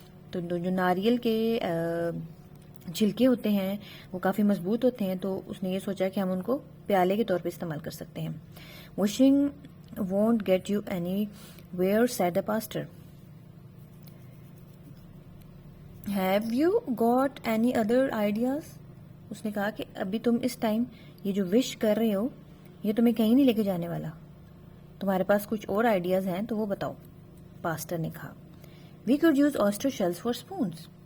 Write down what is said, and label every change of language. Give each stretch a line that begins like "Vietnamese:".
Urdu: تو جو ناریل کے چھلکے ہوتے ہیں وہ کافی مضبوط ہوتے ہیں, تو اس نے یہ سوچا کہ ہم ان کو پیالے کے طور پہ استعمال کر سکتے ہیں.
English: Wishing won't get you anywhere, said the pastor. Have you got any other ideas?
Urdu: اس نے کہا کہ ابھی تم اس ٹائم یہ جو وش کر رہے ہو یہ تمہیں کہیں نہیں لے کے جانے والا, تمہارے پاس کچھ اور آئیڈیاز ہیں تو وہ بتاؤ. پاسٹر نے کہا
English: We could use oyster shells for spoons.